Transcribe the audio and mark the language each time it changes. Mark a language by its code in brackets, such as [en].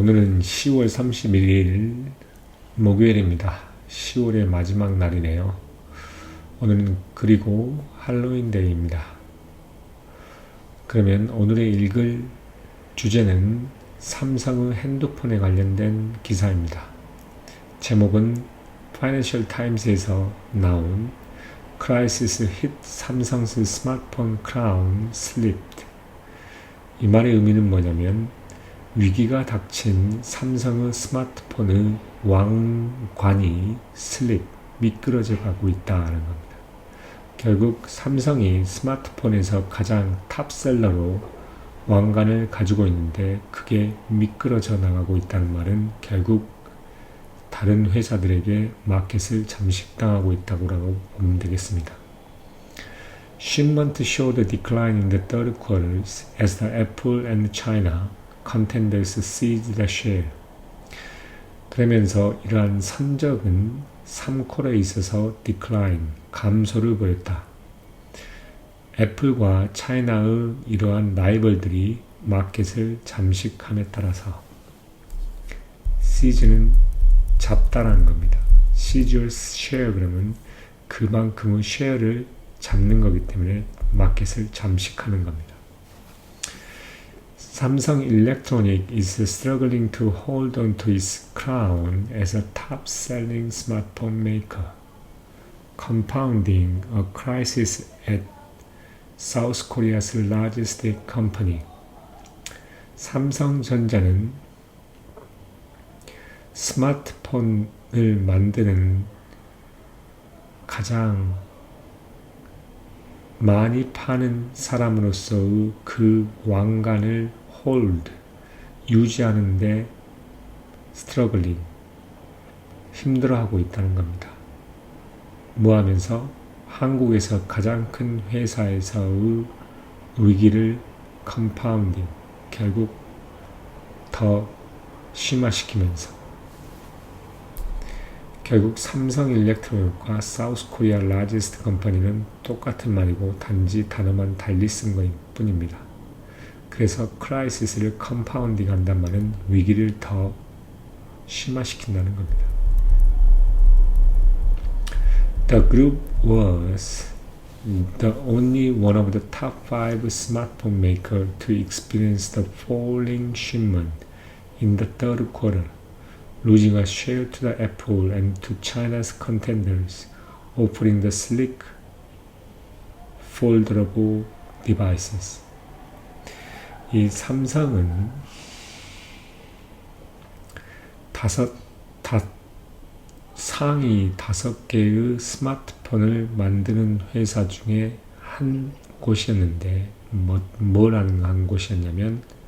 [ko] 오늘은 10월 31일 목요일입니다. 10월의 마지막 날이네요. 오늘은 그리고 할로윈데이입니다. 그러면 오늘의 읽을 주제는 삼성의 핸드폰에 관련된 기사입니다. 제목은 파이낸셜 타임스에서 나온 [en] Crisis hit 삼성's smartphone crown slipped. [ko] 이 말의 의미는 뭐냐면 위기가 닥친 삼성의 스마트폰의 왕관이 미끄러져 가고 있다는 겁니다. 결국 삼성이 스마트폰에서 가장 탑셀러로 왕관을 가지고 있는데 그게 미끄러져 나가고 있다는 말은 결국 다른 회사들에게 마켓을 잠식당하고 있다고 보면 되겠습니다. [en] Shipment showed a decline in the third quarter as the Apple and China contenders seized the share. [ko] 그러면서 이러한 선적은 3쿼터에 있어서 decline, 감소를 보였다. 애플과 차이나의 이러한 라이벌들이 마켓을 잠식함에 따라서 seize는 잡다라는 겁니다. [en] seize your share [ko] 그러면 그만큼의 쉐어를 잡는 거기 때문에 마켓을 잠식하는 겁니다. [en] Samsung Electronics is struggling to hold on to its crown as a top-selling smartphone maker, compounding a crisis at South Korea's largest company. [ko] 삼성전자는 스마트폰을 만드는 가장 많이 파는 사람으로서의 그 왕관을 유지하는데 struggling, 힘들어하고 있다는 겁니다. 뭐하면서 한국에서 가장 큰 회사에서의 위기를 compounding, 결국 더 심화시키면서 결국 삼성 일렉트로닉과 사우스 코리아 라지스트 컴퍼니는 똑같은 말이고 단지 단어만 달리 쓴 것일 뿐입니다. 그래서 크라이시스를 컴파운딩 한단 말은 위기를 더 심화시킨다는 겁니다. [en] The group was the only one of the top 5 smartphone makers to experience the falling shipment in the third quarter, losing a share to the Apple and to China's contenders, offering the sleek, foldable devices. [ko] 이 삼성은 상위 5개의 스마트폰을 만드는 회사 중에 한 곳이었는데 뭐라는 한 곳이었냐면